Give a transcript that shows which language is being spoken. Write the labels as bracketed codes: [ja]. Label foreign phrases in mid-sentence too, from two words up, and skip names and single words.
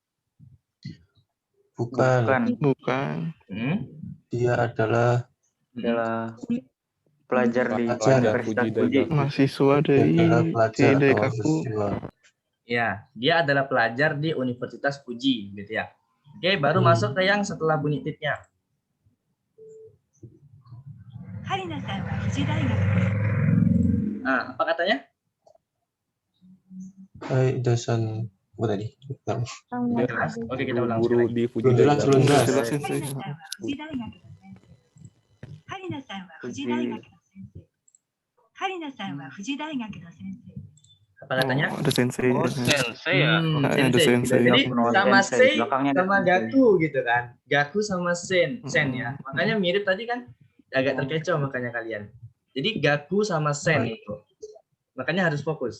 [id] bukan. Bukan. Dia adalah Pelajar di Pelajar. Universitas Fuji. Mahasiswa dari pelajar atau Daikaku. mahasiswa. Ya, dia adalah pelajar di Universitas Fuji gitu ya. Oke, baru masuk ke yang setelah bunyi titnya. [ja] カリナさんは富士大学です。 [id] Nah, apa katanya? Dosen apa tadi? Bentar. Jelas. Oke, kita ulang Guru sekali. di Fuji Belum jelas, Daigaku. belum jelas. Jelas [ja] カリ [id] sensei. [ja] ナさんは富士大学の先生。カリナさんは富士大学の先生。カリナさんは富士大学の先生。 [id] Apa katanya? Oh, ada sensei. Oh, sensei ya. Ada sensei. Jadi sama Sensei, Sei belakangnya ada sama sensei. Gaku gitu kan. Gaku sama Sen ya. Makanya mirip tadi kan, agak terkecoh makanya kalian. Jadi Gaku sama Sen itu. Makanya harus fokus.